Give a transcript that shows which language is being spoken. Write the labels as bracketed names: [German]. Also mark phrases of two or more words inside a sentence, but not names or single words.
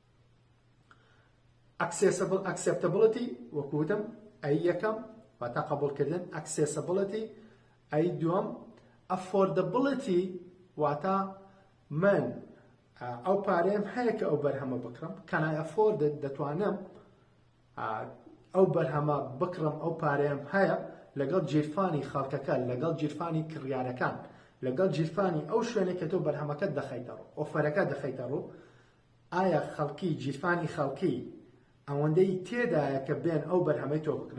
[Central Kurdish] acceptability وەکوتم ئەی یەکەم واتە قبولکردن، accessibility ئەی دووەم، affordability واتە من ئەو پارەیەم هەیە کە ئەو بەرهەمە بکڕم، [English] can I afford it، [Central Kurdish] دەتوانم ئەو بەرهەمە بکڕم، ئەو پارەیەم هەیە لەگەڵ جیرفانی خەڵکەکە، لەگەڵ جیرفانی کڕیارەکان، لەگەڵ جیرفانی ئەو شوێنێک کە تۆ بەرهەمەکەت دەخەیتە ڕوو، ئۆفەرەکە دەخەیتە ڕوو، ئایا خەڵکی جیرفانی خەڵکی ئەوەندەی تێدایە کە بێن ئەو بەرهەمەی تۆ بکڕن.